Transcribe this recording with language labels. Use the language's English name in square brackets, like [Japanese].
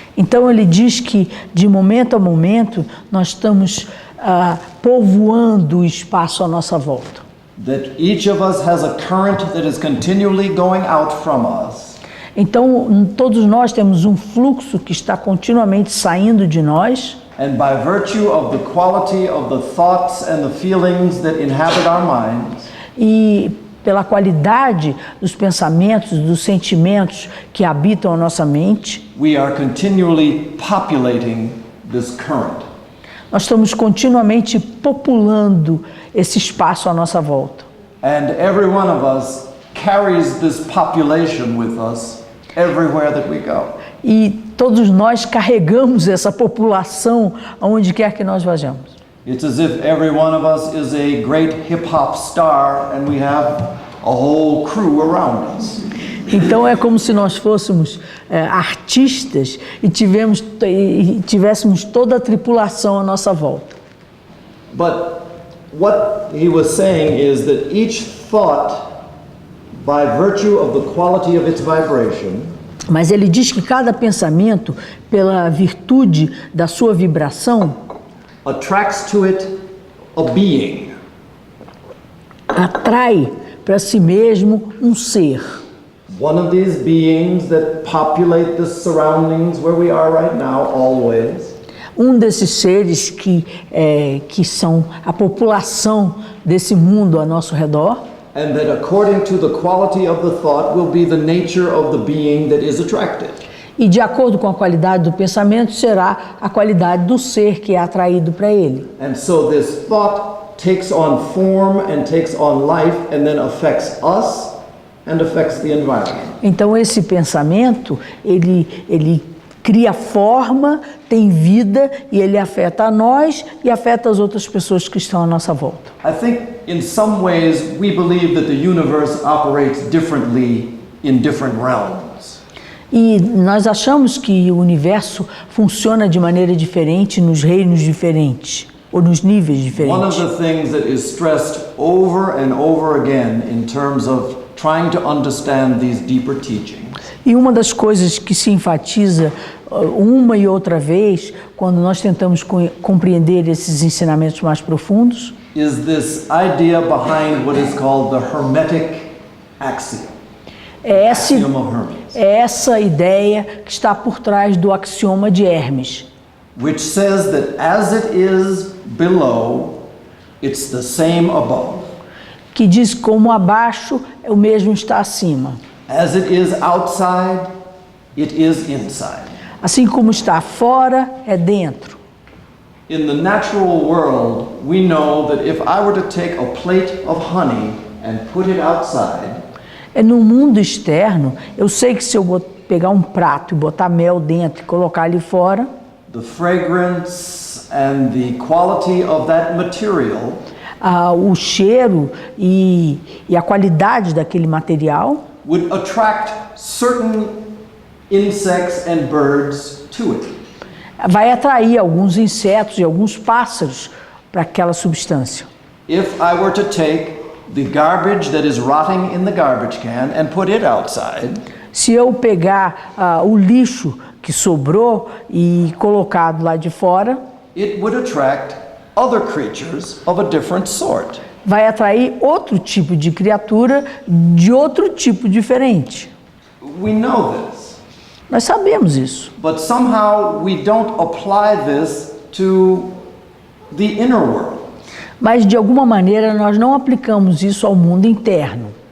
[Portuguese] Então, ele diz que, de momento a momento, nós estamos povoando o espaço à nossa volta. [English] That each of us has a current that is continually going out from us. [Portuguese] Então, todos nós temos um fluxo que está continuamente saindo de nós. [English] And by virtue of the quality of the thoughts and the feelings that inhabit our minds, [Portuguese] E pela qualidade dos pensamentos, dos sentimentos que habitam a nossa mente, [English] we are continually populating this current. [Portuguese] nós estamos continuamente populando esse espaço à nossa volta. [English] And every one of us carries this population with us everywhere that we go. [Portuguese] E todos nós carregamos essa população aonde quer que nós vajamos. [English] It's as if every one of us is a great hip-hop star and we have a whole crew around us. [Portuguese] Então é como se nós fôssemos artistas e tivéssemos toda a tripulação à nossa volta. [English] But what he was saying is that each thought, by virtue of the quality of its vibration, [Portuguese] Mas ele diz que cada pensamento, pela virtude da sua vibração, [English] attracts to it a being. [Portuguese] atrai para si mesmo um ser. [English] One of these beings that populate the surroundings where we are right now, always, [Portuguese] Um desses seres que são a população desse mundo ao nosso redor, [English] and that according to the quality of the thought will be the nature of the being that is attracted. [Portuguese] e de acordo com a qualidade do pensamento será a qualidade do ser que é atraído para ele. [English] And so this thought takes on form and takes on life and then affects us and affects the environment. [Portuguese] Então esse pensamento, ele cria forma, tem vida e ele afeta a nós e afeta as outras pessoas que estão à nossa volta. [English] I think in some ways we believe that the universe operates differently in different realms. [Portuguese] E nós achamos que o universo funciona de maneira diferente nos reinos diferentes, ou nos níveis [English] One [Portuguese] diferentes. [English] of the things that is stressed over and over again in terms of trying to understand these deeper teachings [Portuguese] E uma das coisas que se enfatiza uma e outra vez, quando nós tentamos compreender esses ensinamentos mais profundos, [English] is this idea behind what is called the Hermetic axiom. [Portuguese] é [English] Axiom of Hermes, [Portuguese] essa ideia que está por trás do axioma de Hermes, [English] which says that as it is below, it's the same above. [Portuguese] que diz como abaixo o mesmo está acima. [English] As it is outside, it is inside. [Portuguese] Assim como está fora, é dentro. [English] In the natural world, we know that if I were to take a plate of honey and put it outside, [Portuguese] No mundo externo, eu sei que se eu pegar um prato e botar mel dentro e colocar ali fora, [English] the fragrance and the quality of that material [Portuguese] o cheiro e a qualidade daquele material [English] would attract certain insects and birds to it. [Portuguese] vai atrair alguns insetos e alguns pássaros para aquela substância. [English] If I were to take the garbage that is rotting in the garbage can and put it outside, [Portuguese] Se eu pegar o lixo que sobrou e colocar do lado de fora, [English] it would attract other creatures of a different sort. [Portuguese] vai atrair outro tipo de criatura de outro tipo diferente. [English] We know this, [Portuguese] Nós sabemos isso. [English] but somehow we don't apply this to the inner world. [Portuguese] Mas de alguma maneira nós não aplicamos isso ao mundo interno.